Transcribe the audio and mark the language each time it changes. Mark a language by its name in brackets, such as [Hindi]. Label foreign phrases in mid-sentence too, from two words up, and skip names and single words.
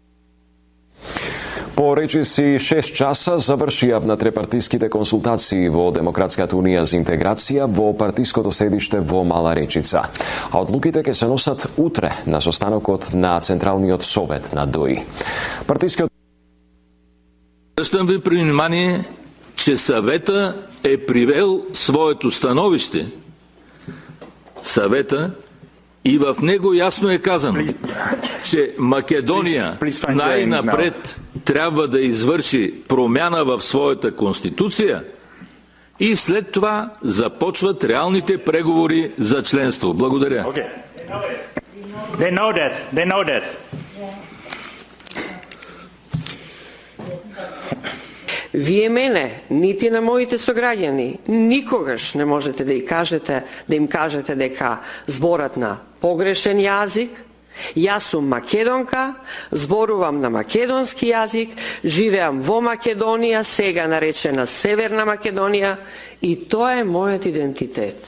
[Macedonian] По речиси 6 часа завршија на трепартиските консултации во Демократската унија за интеграција во партиското седиште во Мала Речица. А одлуките ќе се носат утре на состанокот на Централниот совет на ДОИ. Партискиот [Bulgarian] Връщам ви при внимание, че съвета е привел своето становище. Съвета и в него ясно е казано, че Македония най-напред трябва да извърши промяна в своята конституция и след това започват реалните преговори за членство. Благодаря. [English] Okay. They know that. [Macedonian] Вие мене, нити на моите сограѓани, никогаш не можете да им кажете дека зборат на погрешен јазик. Јас сум македонка, зборувам на македонски јазик, живеам во Македонија, сега наречена Северна Македонија, и тоа е мојот идентитет.